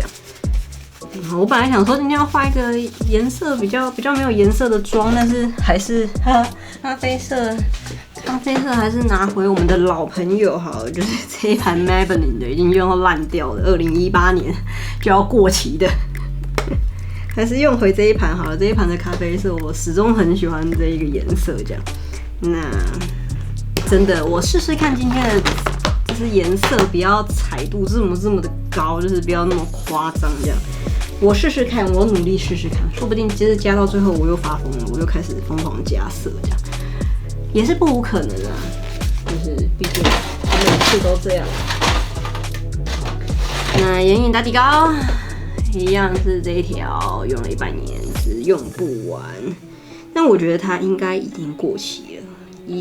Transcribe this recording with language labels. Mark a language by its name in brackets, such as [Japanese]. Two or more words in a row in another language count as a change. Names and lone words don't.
[Chinese] 我本來想說今天要畫一個顏色比較沒有顏色的妝，但是還是咖啡色還是拿回我們的老朋友好了，就是這一盤 Maybelline 的已經用到爛掉了，2018年就要過期的，還是用回這一盤好了。這一盤的咖啡色我始終很喜歡這一個顏色，這樣。那真的我試試看今天的就是顏色不要彩度這麼的高，就是不要那麼誇張這樣。我試試看，我努力試試看，說不定接着加到最後我又發瘋了，我又開始瘋狂加色，這樣也是不無可能啊。就是畢竟每次都這樣。那眼影打底膏一樣是這一條，用了100年是用不完，但我覺得它應該已經過期了。